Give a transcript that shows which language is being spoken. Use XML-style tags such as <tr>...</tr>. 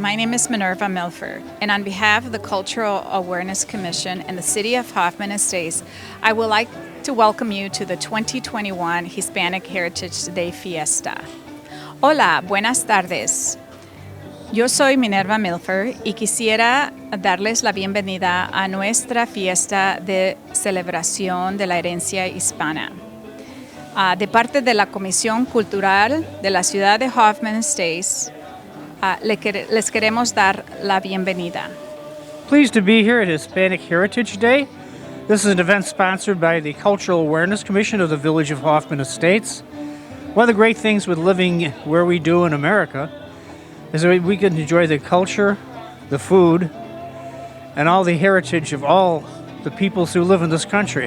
<en>My name is Minerva Milford, and on behalf of the Cultural Awareness Commission and the City of Hoffman Estates, I would like to welcome you to the 2021 Hispanic Heritage Day Fiesta.</en> <es>Hola, buenas tardes. Yo soy Minerva Milford y quisiera darles la bienvenida a nuestra fiesta de celebración de la herencia hispana. De parte de la Comisión Cultural de la Ciudad de Hoffman Estates, les queremos dar la bienvenida.</es> <en>Pleased to be here at Hispanic Heritage Day. This is an event sponsored by the Cultural Awareness Commission of the Village of Hoffman Estates. One of the great things with living where we do in America is that we can enjoy the culture, the food, and all the heritage of all the peoples who live in this country.</en>